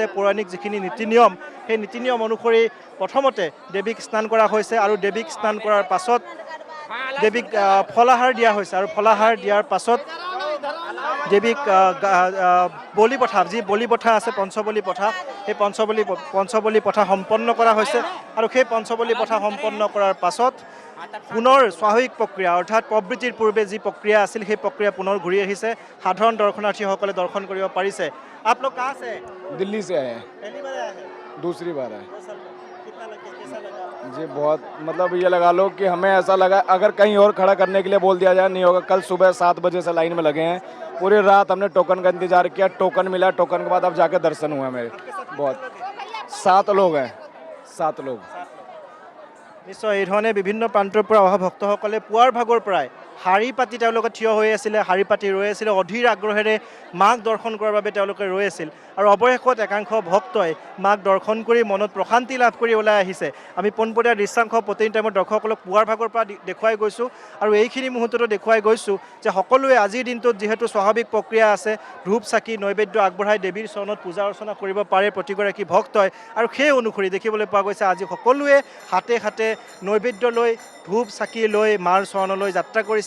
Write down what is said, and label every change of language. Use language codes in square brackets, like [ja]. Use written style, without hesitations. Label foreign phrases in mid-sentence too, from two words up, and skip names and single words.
[as] পৌৰাণিক যিখিনি নীতি নিয়ম, সেই নীতি নিয়ম অনুসৰি প্ৰথমতে দেৱীক স্নান কৰা হৈছে আৰু দেৱীক স্নান কৰাৰ পাছত দেৱীক ফলাহাৰ দিয়া হৈছে আৰু ফলাহাৰ দিয়াৰ পাছত দেৱীক বলি প্ৰথা, যি বলি প্ৰথা আছে, পঞ্চবলি প্ৰথা, সেই পঞ্চবলি প্ৰথা সম্পন্ন কৰা হৈছে আৰু সেই পঞ্চবলি প্ৰথা সম্পন্ন কৰাৰ পাছত পুনৰ স্বাভাৱিক প্ৰক্ৰিয়া, অৰ্থাৎ প্ৰবৃত্তিৰ পূৰ্বে যি প্ৰক্ৰিয়া আছিল, সেই প্ৰক্ৰিয়া পুনৰ ঘূৰি আহিছে। সাধাৰণ দৰ্শনাৰ্থীসকলে দৰ্শন কৰিব পাৰিছে। [hi] आप लोग कहाँ से हैं? दिल्ली से आए हैं, पहली बार आए हैं? दूसरी बार है कितना लगा, कैसा लगा? जी। बहुत मतलब ये लगा लो कि हमें ऐसा लगा अगर कहीं और खड़ा करने के लिए बोल दिया जाए नहीं होगा। कल सुबह 7 बजे से लाइन में लगे हैं, पूरी रात हमने टोकन का इंतजार किया, टोकन मिला, टोकन के बाद अब जाके दर्शन हुआ मेरे। बहुत 7 लोग हैं, 7 लोग। [as] নিশ্চয় এই ধৰণে বিভিন্ন প্ৰান্তৰ পৰা অহা ভক্তসকলে পুৱাৰ ভাগৰ পৰাই শাৰী পাতি তেওঁলোকে থিয় হৈ আছিলে, শাৰী পাতি ৰৈ আছিলে, অধীৰ আগ্ৰহেৰে মাক দৰ্শন কৰাৰ বাবে তেওঁলোকে ৰৈ আছিল আৰু অৱশেষত একাংশ ভক্তই মাক দৰ্শন কৰি মনত প্ৰশান্তি লাভ কৰি ওলাই আহিছে। আমি পোনপটীয়া দৃশ্যাংশ প্ৰতিদিন টাইমত দৰ্শকসকলক পুৱাৰ ভাগৰ পৰা দেখুৱাই গৈছোঁ আৰু এইখিনি মুহূৰ্ততো দেখুৱাই গৈছোঁ যে সকলোৱে আজিৰ দিনটোত যিহেতু স্বাভাৱিক প্ৰক্ৰিয়া আছে, ধূপ চাকি নৈবেদ্য আগবঢ়াই দেৱীৰ চৰণত পূজা অৰ্চনা কৰিব পাৰে প্ৰতিগৰাকী ভক্তই আৰু সেই অনুসৰি দেখিবলৈ পোৱা গৈছে আজি সকলোৱে হাতে হাতে নৈবেদ্য লৈ, ধূপ চাকি লৈ মাৰ চৰণলৈ যাত্ৰা কৰিছে।